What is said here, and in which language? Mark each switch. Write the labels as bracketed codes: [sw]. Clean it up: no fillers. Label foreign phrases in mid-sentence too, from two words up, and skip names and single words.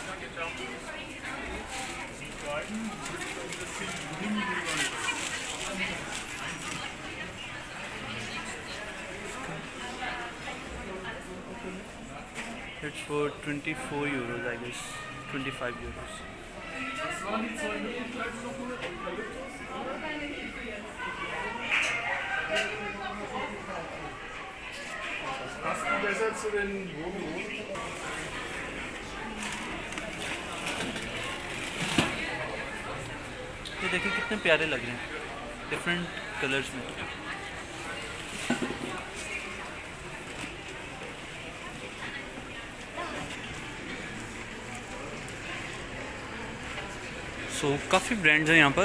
[en] It's for 24 euros, I guess, 25 euros. [de] Hast du besser zu den Wohnungen? [hi] ये देखिए कितने प्यारे लग रहे हैं [en] different colors [hi] में। सो काफ़ी ब्रांड्स हैं यहाँ पर।